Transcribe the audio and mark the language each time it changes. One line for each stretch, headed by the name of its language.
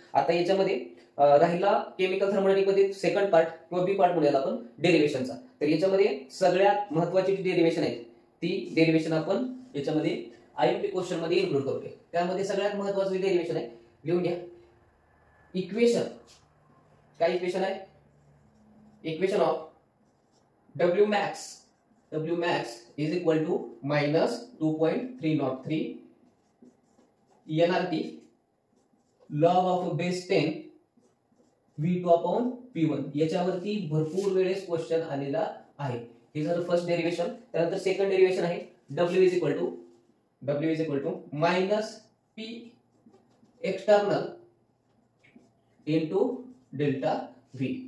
Marathi: आता याच्यामध्ये राहिला केमिकल थर्मोडायनामिक्स मध्ये सेकंड पार्ट किंवा बी पार्ट म्हणूया आपण डेरिव्हेशनचा. तर याच्यामध्ये सगळ्यात महत्वाची जी डेरिव्हेशन आहे ती डेरिव्हेशन आपण याच्यामध्ये आयएमपी क्वेश्चन मध्ये इन्क्लूड करतोय. त्यामध्ये सगळ्यात महत्वाचं डेरिव्हेशन आहे, लिहून घ्या. इक्वेशन, काय इक्वेशन आहे?
English: Equation of W max is equal to minus 2.303 nRT log of base 10 V2 upon P1.
Marathi: याच्यावरती भरपूर वेळेस क्वेश्चन आलेला आहे. हे झालं फर्स्ट डेरिव्हेशन. त्यानंतर
English: second derivation
Marathi: आहे
English: W is equal to minus P external into delta V.